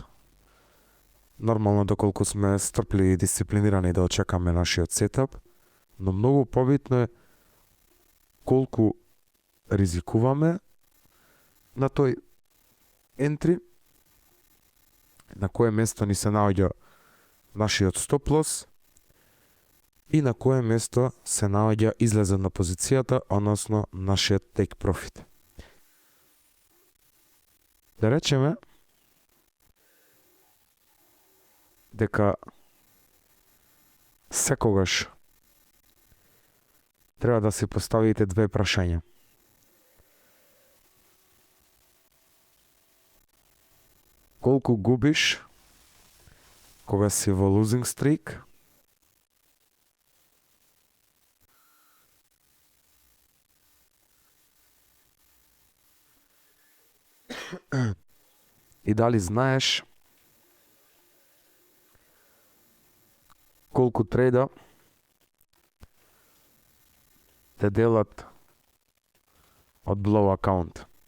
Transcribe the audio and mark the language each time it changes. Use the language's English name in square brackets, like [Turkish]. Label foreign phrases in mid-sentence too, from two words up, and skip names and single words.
[Macedonian] Нормално доколку сме стрпливи и дисциплинирани да очекаме нашиот сетап, но многу побитно е колку ризикуваме на тој ентри, на кое место ни се наоѓа нашиот [English] stop loss [Macedonian] и на кое место се наоѓа излезот на позицијата, односно нашиот [English] take profit. [Macedonian] Да речеме дека секогаш треба да си поставите две прашања. Колку губиш кога си во [English] losing streak [Macedonian] и дали знаеш колку трейда те делат од [English] blow account.